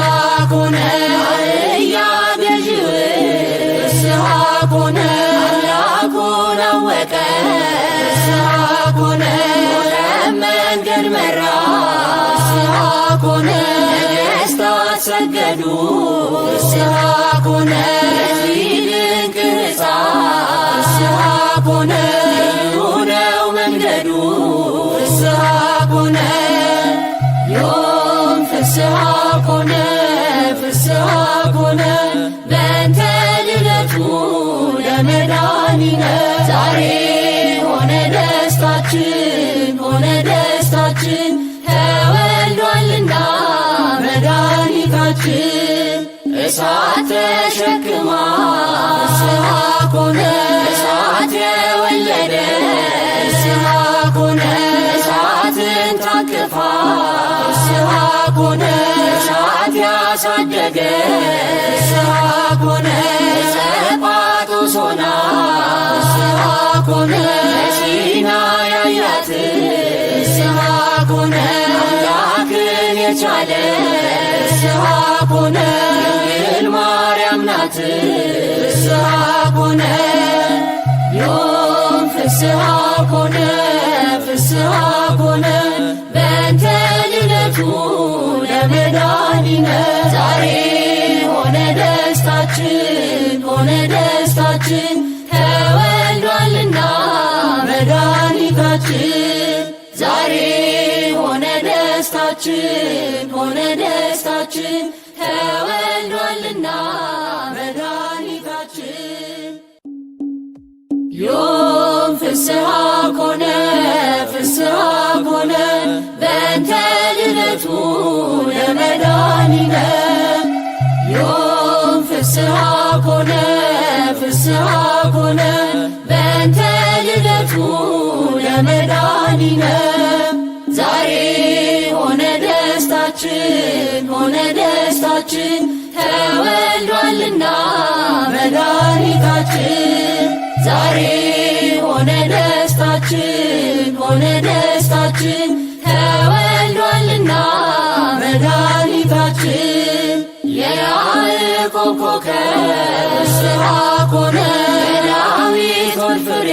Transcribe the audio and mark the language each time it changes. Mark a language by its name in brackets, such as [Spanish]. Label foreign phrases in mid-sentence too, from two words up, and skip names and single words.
[Amharic] ኮነ አህያ ገዢው [Geez] ፍስሐ ኮነ [Amharic] አምላኩን አወቀ [Geez] ፍስሐ ኮነ [Amharic] መንገድ መራ [Geez] ፍስሐ ኮነ [Amharic] ነገሥታት ሰገዱ [Geez] ፍስሐ ኮነ [Amharic] ለዚህ ድንቅ ሕፃን [Geez] ፍስሐ ኮነ [Amharic] ልዩ ነው መንገዱ [Geez] ፍስሐ ኮነ ዮም ፍስሐ ኮነ ፍስሐ ኮነ በእንተ ልደቱ ለመድኃኒነ [Amharic] ዛሬ ሆነ ደስታ ደስታችን ሆነ ደስታችን ተወልዷልና መድኃኒታችን። እሳት ተሸክማ [Geez] ፍስሐ ኮነ [Amharic] እሳት የወለደ ፍስሐ ኮነ እሳትን ታቅፋ [Geez] ፍስሐ ኮነ [Amharic] እሳት ያሳደገ [Geez] ፍስሐ ኮነ [Amharic] ጸጳጦስ ሆና [Geez] ፍስሐ ኮነ [Amharic] ሲና ያያት [Geez] ፍስሐ ኮነ [Amharic] አምላክን የቻለ [Geez] ፍስሐ ኮነ [Amharic] ድንግል ማርያም ናት [Geez] ፍስሐ ኮነ ዮም ፍስሐ ኮነ ፍስሐ ኮነ በእንተ ልደቱ ለመድኃኒነ [Amharic] ዛሬ ሆነ ደስታችን ሆነ ደስታችን ተወልዷልና መድኃኒታችን። ዛሬ ሆነ ደስታችን ሆነ ደስታችን ተወልዷልና [Geez] መድኃኒታችን። ዮም ፍስሐ ኮነ ፍስሐ ኮነ በእንተ ልደቱ ለመድኃኒነ ዮም ፍስሐ ኮነ ፍስሐ ኮነ በእንተ ልደቱ ለመድኃኒነ [Amharic] ዛሬ ሆነ ደስታችን ሆነ ደስታችን ተወልዷልና መድኃኒታችን። ዛሬ ሆነ ደስታችን ሆነ ደስታችን ተወልዷልና መድኃኒታችን። የያዕቆብ ኮከብ [Geez] ፍስሐ ኮነ [Amharic] የዳዊት ፍሬ